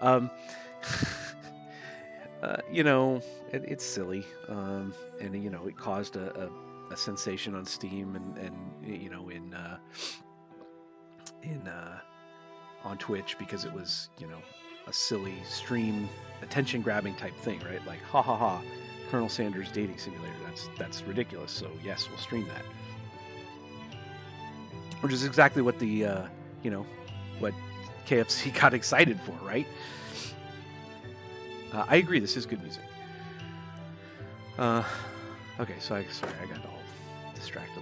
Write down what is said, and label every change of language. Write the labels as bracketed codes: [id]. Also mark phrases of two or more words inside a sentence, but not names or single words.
[en] You know, it's silly, and you know, it caused a sensation on Steam and you know in on Twitch because it was, you know, a silly stream attention grabbing type thing, right? Like, ha ha ha, Colonel Sanders dating simulator. That's ridiculous. So yes, we'll stream that. Which is exactly what the you know, what KFC got excited for, right? I agree. This is good music. Okay, so I got all distracted.